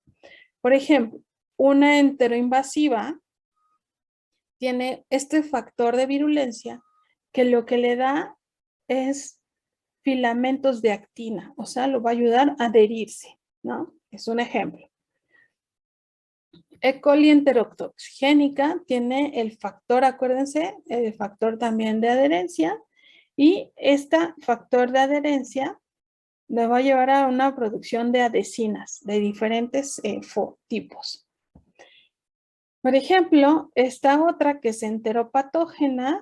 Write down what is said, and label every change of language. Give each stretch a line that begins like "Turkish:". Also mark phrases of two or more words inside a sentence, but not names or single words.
Spanish: Por ejemplo, una enteroinvasiva tiene este factor de virulencia que lo que le da es filamentos de actina, o sea, lo va a ayudar a adherirse, ¿no? Es un ejemplo. E. coli enterotoxigénica tiene el factor, acuérdense, el factor también de adherencia, y este factor de adherencia le va a llevar a una producción de adhesinas de diferentes tipos. Por ejemplo, esta otra que es enteropatógena, ¿no?